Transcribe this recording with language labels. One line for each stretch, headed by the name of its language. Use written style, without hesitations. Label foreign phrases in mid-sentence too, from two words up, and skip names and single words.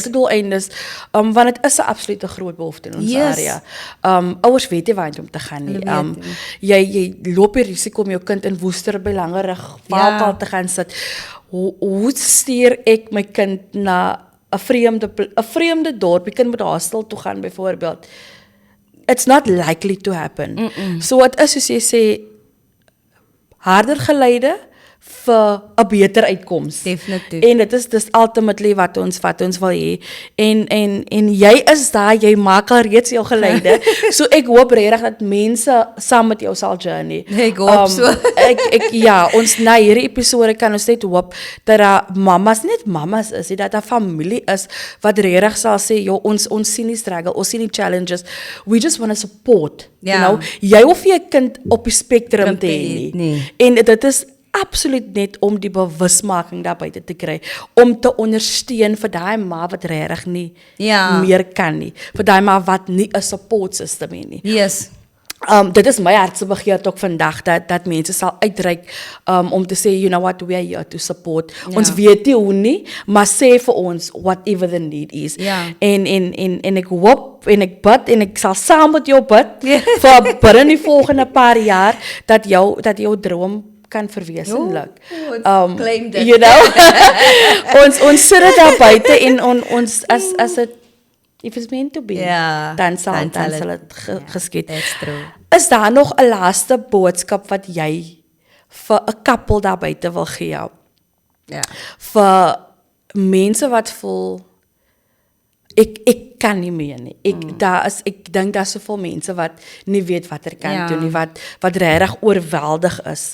Afrikaans: regte doeleindes, want dit is 'n absolute groot behoefte in ons area. Ouers weet nie waarheen om te gaan nie. Hulle weet Jy loop die risiko om jou kind in Woester by Langerig valkuil te gaan sit. Hoe stuur ek my kind na 'n vreemde dorp? Die kind moet hostel toe gaan byvoorbeeld.
English: It's not likely to happen.
Afrikaans: So wat is, soos jy sê, harder geleide vir 'n beter uitkoms. Definitief. En dit is ultimately wat ons wil hê. En jy is daar, jy maak al reeds jou geleide. So ek hoop regtig dat mense saam met jou sal journey. Ek hoop so. Ons na hierdie episode kan ons net hoop dat daar mamas, nie net mamas is, dat daar familie is wat regtig sal sê, ons sien die struggle, ons sien die challenges.
English: We just want to support.
Afrikaans: Ja. Jy hoef nie 'n kind op die spektrum te hê nie. Nee. En dit is absoluut net om die bewusmaking daar buite te kry, om te ondersteun vir daai ma wat regtig nie meer kan nie, vir daai ma wat nie 'n
English: support system
Afrikaans: het nie.
English: Yes.
Afrikaans: Dit is my hartse begeerte ook vandag, dat mense sal uitreik om te sê,
English: you know what, we are here to support.
Afrikaans: Ons weet nie hoe nie, maar sê vir ons
English: whatever the need is.
Afrikaans: En ek hoop, en ek bid, en ek sal saam met jou bid, vir binne die volgende paar jaar, dat jou droom kan verwesenlik. Claim dit. Ons sit dit daar buite, en ons as dit,
English: if it's meant to be,
Afrikaans: dan sal dit geskied.
English: That's true.
Afrikaans: Is daar nog 'n laaste boodskap wat jy vir 'n koppel daar buite wil gee? Ja. Vir mense wat voel, ek kan nie meer nie. Ek dink daar's soveel mense wat nie weet watter kant toe nie, wat regtig oorweldig is.